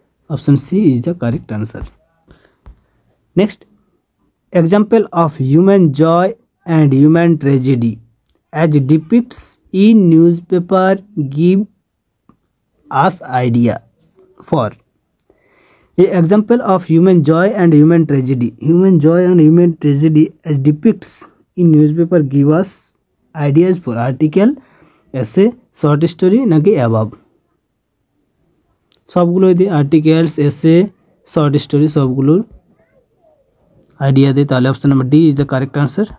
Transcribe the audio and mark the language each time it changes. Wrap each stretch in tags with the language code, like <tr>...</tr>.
<en>Option C is the correct answer. Next, example of human Joy and human tragedy as depicts in newspaper give us idea for. A example of human joy and human tragedy, human joy and human tragedy as depicts in newspaper give us ideas for article, essay, short story নাকি above?</en> <bn>সবগুলো দিয়ে articles, এসে, short story সবগুলোর idea দেয়, তাহলে</bn> <en>Option number D is the correct answer.</en>